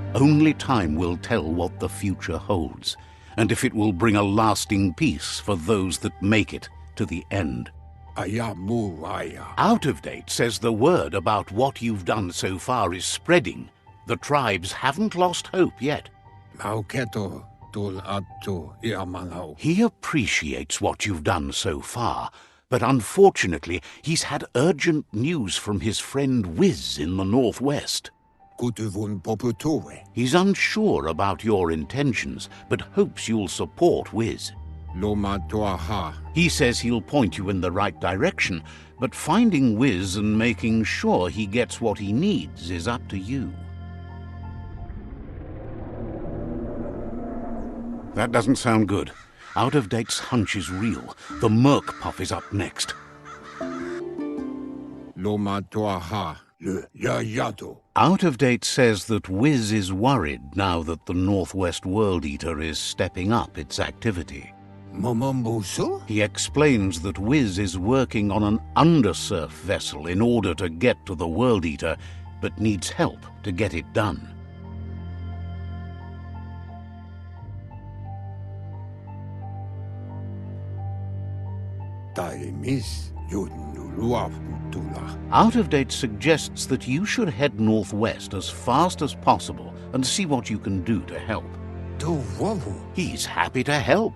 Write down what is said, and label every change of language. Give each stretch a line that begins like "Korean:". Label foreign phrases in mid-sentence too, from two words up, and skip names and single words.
English: Only time will tell what the future holds, and if it will bring a lasting peace for those that make it to the end. Ayamu waya. Out of Date says the word about what you've done so far is spreading. The tribes haven't lost hope yet. Mauketo tul atu iamanau. He appreciates what you've done so far, but unfortunately he's had urgent news from his friend Wiz in the northwest. Kutuvun poputuwe. He's unsure about your intentions, but hopes you'll support Wiz. Loma tuaha. He says he'll point you in the right direction, but finding Wiz and making sure he gets what he needs is up to you. That doesn't sound good. Out of Date's hunch is real. The Merc Puff is up next. Loma tuaha. Le yayato. Out of Date says that Wiz is worried now that the Northwest World Eater is stepping up its activity. Momombusu? He explains that Wiz is working on an undersurf vessel in order to get to the World Eater, but needs help to get it done. Taimis yudnuluaf tula. Out of Date suggests that you should head northwest as fast as possible and see what you can do to help. Tu wavu. He's happy to help.